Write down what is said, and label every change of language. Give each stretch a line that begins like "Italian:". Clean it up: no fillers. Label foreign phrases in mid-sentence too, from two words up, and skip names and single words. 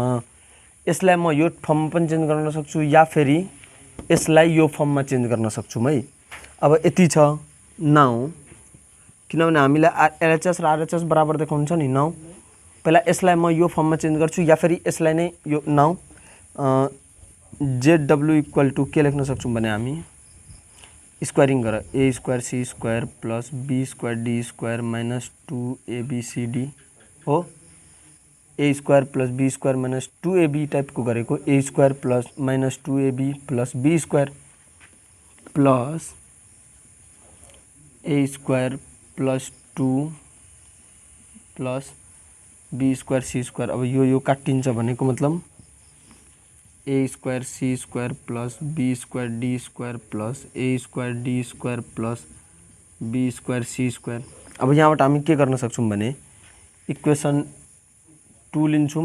Nepali: यसलाई म यो फर्ममा पनि चेन्ज गर्न सक्छु या फेरि यसलाई यो फर्ममा चेन्ज गर्न सक्छु है। अब यति छ नाउ, किनभने हामीलाई LHS र RHS बराबर देखाउँछ नि नाउ। पहिला यसलाई म यो फर्ममा चेन्ज गर्छु या फेरि यसलाई नै यो नाउ ZW
English: equal to
Nepali: के लेख्न सक्छौं भने हामी स्क्वायरिङ गर
English: A square C square plus B square D square minus 2ABCD
Nepali: हो।
English: A square plus B square minus 2AB
Nepali: टाइपको गरेको
English: A square plus minus 2AB plus B square plus A square plus 2 plus B square C square.
Nepali: अब यो काटिन्छ भनेको मतलब
English: A square C square plus B square D square plus A square D square plus B square C square.
Nepali: अब यहाँबाट हामी के गर्न सक्छौं भने इक्वेसन 2 लिन्छौं।